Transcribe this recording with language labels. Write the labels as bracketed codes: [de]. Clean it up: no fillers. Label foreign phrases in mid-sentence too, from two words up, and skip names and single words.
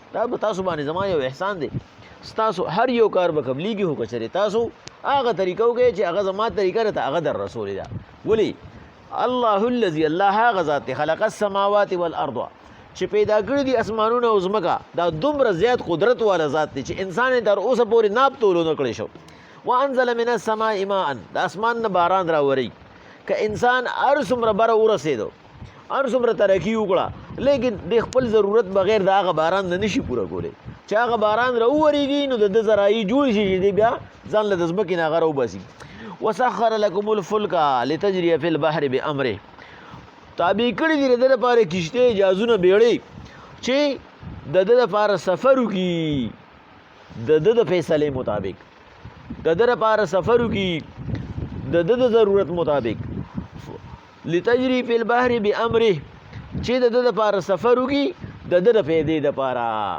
[ps] دا به تاسو باندې زما یو احسان دی. ستاسو هر یو کار به قبلیږي، خو که چېرې تاسو هغه طریقه وکړئ چې هغه زما طریقه ده، هغه در رسول ده. ولې [ar] الله الذي [ps] الله هغه ذات دی [ar] خلق السماوات والارض [ps] چې پیدا کړي دي اسمانونه او ځمکه. دا دومره زیات قدرت والا ذات دی چې انسان یې تر اوسه پورې ناپ تولو نه کړی شو. [ar] وانزل من السماء ماء، [ps] د اسمان نه باران راوري. که انسان هر څومره بره ورسېدو، هر څومره ترقي وکړه، لیکن د خپل ضرورت بغیر د هغه باران نه نشي پوره کولی. چې هغه باران راوورېږي نو د ده ذرایي جوړ شي چې دی بیا ځان له د ځمکې نه هغه راوباسي. [ar] وسخر لکم الفلک لتجري فی البحر بامره، [ps] تابع کړي دي د ده لپاره کشتۍ، جهازونه، بیړۍ چې د ده لپاره سفر وکړي د ده د فیصلې مطابق، د ده لپاره سفر وکړي د ده د ضرورت مطابق. [ar] لتجري فی البحر بامره، [ps] چې د ده لپاره سفر وکړي د ده د فایدې دپاره.